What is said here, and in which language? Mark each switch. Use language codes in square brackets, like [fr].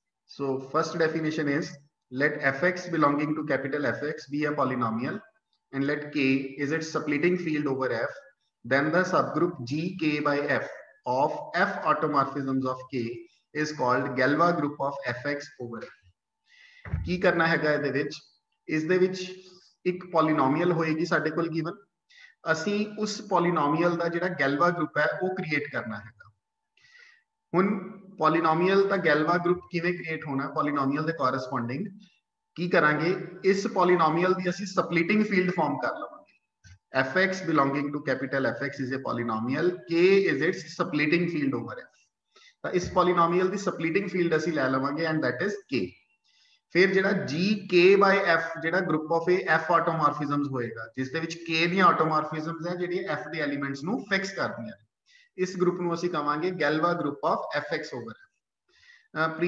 [en] So first definition is, let fx belonging to capital Fx be a polynomial and let k is its splitting field over f. Then the subgroup gk by f of f automorphisms of k is called Galois group of fx over f. [pa] ਕੀ ਕਰਨਾ ਹੈਗਾ ਇਹਦੇ ਵਿੱਚ, ਇਸ ਦੇ ਵਿੱਚ ਇੱਕ polynomial ਹੋਏਗੀ ਸਾਡੇ ਕੋਲ ਗਿਵਨ, ਅਸੀਂ ਉਸ ਪੋਲੀਨੋਮੀਅਲ ਦਾ ਜਿਹੜਾ ਗੈਲਵਾ ਗਰੁੱਪ ਹੈ ਉਹ ਕ੍ਰੀਏਟ ਕਰਨਾ ਹੈਗਾ। ਹੁਣ ਪੋਲੀਨੋਮੀਅਲ ਦਾ ਗੈਲਵਾ ਗਰੁੱਪ ਕਿਵੇਂ ਕ੍ਰੀਏਟ ਹੋਣਾ, ਪੋਲੀਨੋਮੀਅਲ ਦੇ ਕੋਰਸਪੋਂਡਿੰਗ ਕੀ ਕਰਾਂਗੇ, ਇਸ ਪੋਲੀਨੋਮੀਅਲ ਦੀ ਅਸੀਂ ਸਪਲਿਟਿੰਗ ਫੀਲਡ ਫਾਰਮ ਕਰ ਲਵਾਂਗੇ। [en] fx belonging to capital Fx is a polynomial, k is its splitting field over f। [pa] ਤਾਂ ਇਸ ਪੋਲੀਨੋਮੀਅਲ ਦੀ ਸਪਲਿਟਿੰਗ ਫੀਲਡ ਅਸੀਂ ਲੈ ਲਵਾਂਗੇ [en] and that is k। [pa] फिर ਜਿਹੜਾ gk by f ਜਿਹੜਾ ਗਰੁੱਪ ਆਫ f ਆਟੋਮੋਰਫਿਜ਼ਮਸ ਹੋਏਗਾ, ਜਿਸ ਦੇ ਵਿੱਚ k ਦੀਆਂ ਆਟੋਮੋਰਫਿਜ਼ਮਸ ਹੈ ਜਿਹੜੀਆਂ f ਦੇ ਐਲੀਮੈਂਟਸ ਨੂੰ ਫਿਕਸ ਕਰਦੀਆਂ ਨੇ, ਇਸ ਗਰੁੱਪ ਨੂੰ ਅਸੀਂ ਕਹਾਂਗੇ ਗੈਲਵਾ group of fx over f।